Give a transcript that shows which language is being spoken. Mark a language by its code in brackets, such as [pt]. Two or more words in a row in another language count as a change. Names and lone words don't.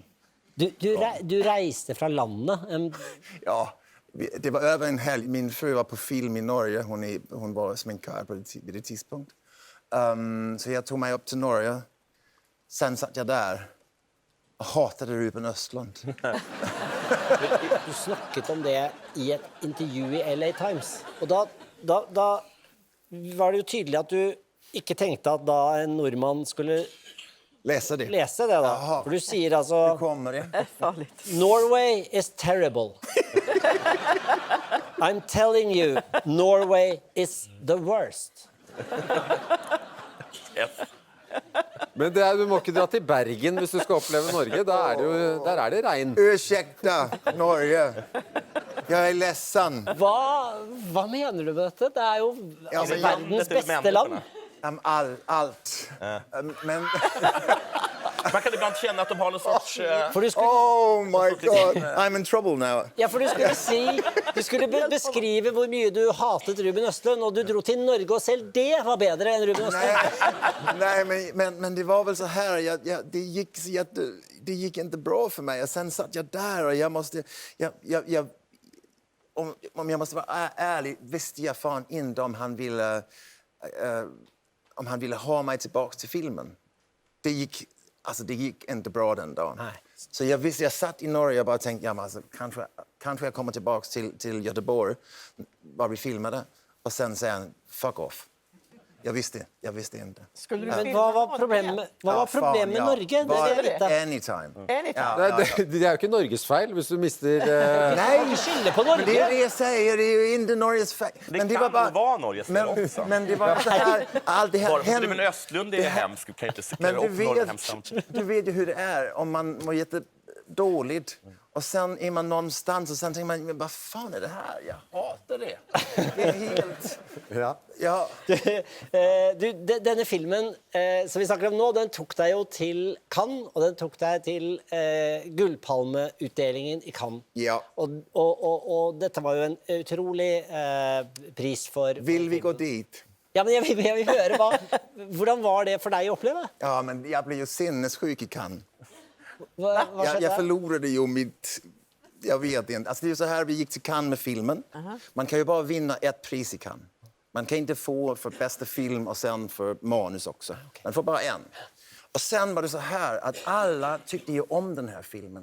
[no] Du reiste fra landet. [sv] Ja, det var över en helg. Min fru var på film i Norge. Hon var sminkör vid det tidspunkt. Så jag tog mig upp till Norge. Sen satt jag där och hatade Ruben Östlund. [no] Du snakket om det i et intervju i LA Times. Og da var det jo tydelig at du ikke tenkte at da en nordmann skulle Lese det da. [sv] Jaha. [no] For du sier altså [sv] Nu kommer det. [en] Norway is terrible. I'm telling you, Norway is the worst. Yes. [no] Men du må ikke dra til Bergen hvis du skal oppleve Norge. Der er det regn. [sv] Ursäkta, Norge. Jag är ledsen. [no] Hva mener du med dette? Det er jo [sv] Ja, men [no] verdens beste land. [sv] Allt. Men... Man kan ibland känna att de har någon sorts... [no] For du skulle, [en] Oh my god, I'm in trouble now. [no] ja, for du skulle beskrive hvor mye du hatet Ruben Östlund, og du dro til Norge, og selv det var bedre enn Ruben Östlund. [sv] Nej, men det var väl så här. Det gick inte bra för mig. Och sen satt jag där och jag måste... Om jag måste vara ärlig, visste jag fan inte om han ville ha mig tillbaka till filmen. Det gick inte bra den dagen. Nej. Så jag satt i Norge och bara tänkte, ja, men alltså, kanske jag kommer tillbaka till Göteborg, var vi filmade, och sen säger han, [en] fuck off. [sv] Jag visste inte. [no] Men hva var problemet med Norge? Det er det jeg vet. [en] Anytime. [no] Det er jo ikke Norges feil hvis du mister... [sv] Nej, [no] Skylde på [sv] men det är [no] Norge. [sv] det jag säger, det är ju inte Norges fel. Det kan vara Norges fel också. Men det var så här, allt det här Bara för hände. Ruben Östlund är hemskt, du kan inte Men sätta upp Norge hemskt samtidigt. du vet ju hur det är om man mår jättedåligt och sen är man någonstans och sen tänker man, men vad fan är det här? Jag hatar det. Det är helt... Ja. [no] Denne filmen som vi snakker om nå, den tok deg jo til Cannes, og den tok deg til Gullpalmeutdelingen i Cannes. Ja. Og dette var jo en utrolig pris for... [sv] Vill vi gå dit? [no] Ja, men jeg vil høre hvordan var det for deg å oppleve? [sv] Ja, men jag blev ju sinnessjuk i Cannes. [no] Hva skjedde? [sv] Jag förlorade ju mitt... Jag vet inte. Alltså det är ju så här, vi gick till Cannes med filmen. Man kan ju bara vinna ett pris i Cannes. Man kan inte få för bästa film och sen för manus också. Man får bara en. Och sen var det så här att alla tyckte ju om den här filmen.